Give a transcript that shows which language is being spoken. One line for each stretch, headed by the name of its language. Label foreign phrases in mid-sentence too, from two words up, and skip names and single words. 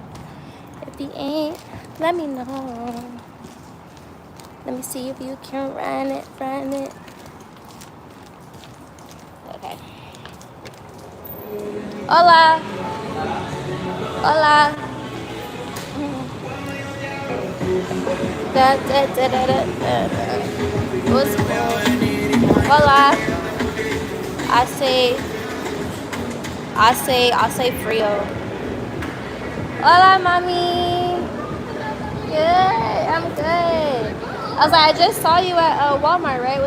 English: If he ain't, let me know. Let me see if you can run it, run it. Okay. Hola. Hola. Da, da, da, da, da, da. What's good? Hola. I say frio. Hola, mommy. Good. I'm good. I was like, I just saw you at Walmart, right?